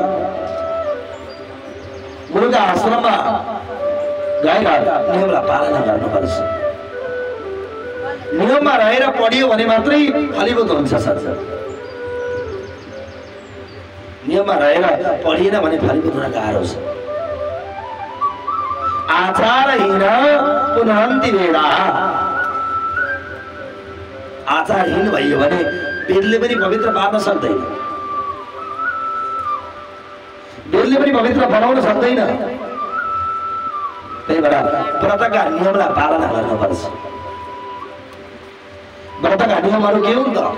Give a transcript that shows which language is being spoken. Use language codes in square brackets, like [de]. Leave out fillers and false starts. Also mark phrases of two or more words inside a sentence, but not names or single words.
[ne] गुरुका आश्रममा गएर नियमलाई पालना गर्नुपर्छ। नियममा रहेर पढियो भने मात्रै फलीभूत हुन्छ सर। नियममा रहेर पढिएन भने फलीभूत हुन गाह्रो छ। [sa] आचारहीन पुनन्ति वेदा। [ne] आचारहीन भयो भने वेदले पनि पवित्र पार्न सक्दैन, वेदले पनि पवित्र बनाउन सक्दैन। त्यही भएर व्रतका नियमलाई पालना गर्नुपर्छ। व्रतका नियमहरू के हुन् त?